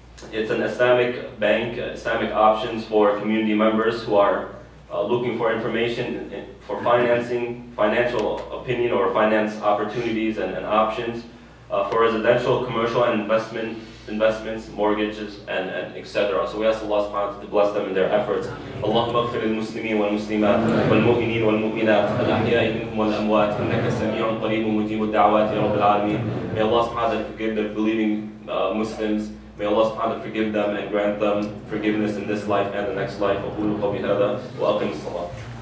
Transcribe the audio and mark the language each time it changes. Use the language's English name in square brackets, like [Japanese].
[English] It's an Islamic bank, Islamic options for community members who are looking for information for financing, financial opinion or finance opportunities and options for residential, commercial, and investments, mortgages, and etc. So we ask Allah subhanahu wa ta'ala to bless them in their efforts. [Arabic] اللهم اغفر للمسلمين والمسلمات والمؤمنين والمؤمنات الأحياء منهم والأموات إنك سميع قريب مجيب الدعوات يا رب العالمين. [English] May Allah subhanahu wa ta'ala forgive the believing Muslims. May Allah subhanahu wa ta'ala forgive them and grant them forgiveness in this life and the next life. [Arabic] أقول قولي هذا وأقم الصلاة.